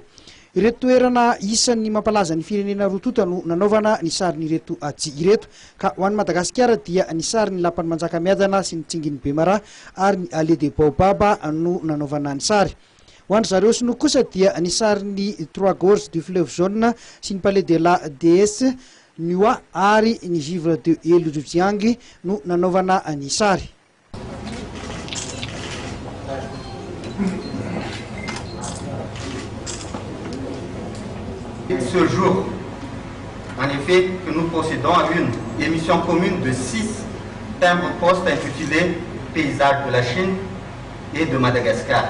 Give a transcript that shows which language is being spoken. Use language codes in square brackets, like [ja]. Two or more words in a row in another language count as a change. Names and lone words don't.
[mg] Ireto toerana isan'ny mampalaza ny firenena rototo no nanaovana ny sarin'ireto ajehy ireto ka ho an'ny Madagasikara dia ny sarin'ny lapan'ny Manjakamiadana sy ny Tsingin'ny Bemara ary ny Allée des Baobabs no nanaovana ny sary. Ho an'ny zareo sinoa kosa dia ny sarin'ny Trois Gorges du Fleuve Jaune sy ny Palais de la Déesse Nua ary ny Givre de Elujiang no nanaovana ny sary. [fr] Ce jour, en effet, que nous procédons à une émission commune de 6 timbres-poste intitulés Paysages de la Chine et de Madagascar.